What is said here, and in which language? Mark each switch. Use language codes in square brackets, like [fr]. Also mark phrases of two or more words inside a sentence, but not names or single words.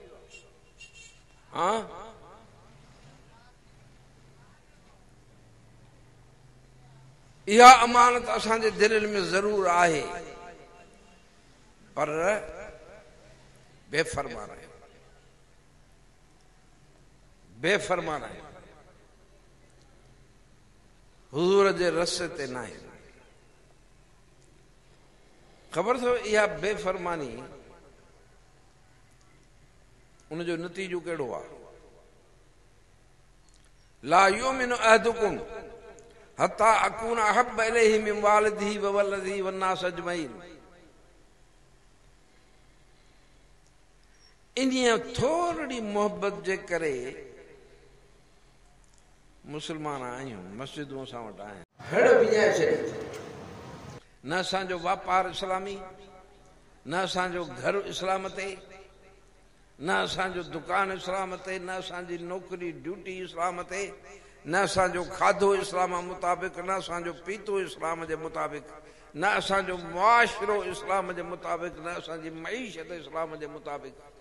[sd] इहा अमानत असांजे दिलनि में ज़रूर आहे, पर बेफ़रमान आहे, बेफ़रमान आहे, हुज़ूर जे रस्ते ते न आहे। ख़बर अथव इहा बेफ़रमानी उनजो नतीजो कहिड़ो आहे? [ar] لا يؤمن أحدكم حتى أكون أحب إليه من والده وولده والناس أجمعين. [sd] इन्हीअ थोरी मोहब्बत जे करे मुसलमान आहियूं, मस्जिदूं असां वटि आहिनि। हड़ विञाए छॾी। न असांजो वापारु इस्लामी, न असांजो घर इस्लाम ते, न असांजो दुकान इस्लाम ते, न असांजी नौकरी ड्यूटी इस्लाम ते, न असांजो खाधो इस्लाम मुताबिक़, न असांजो पीतो इस्लाम जे मुताबिक़, न असांजो मुआशिरो इस्लाम जे मुताबिक़, न असांजी मईशत इस्लाम जे मुताबिक़।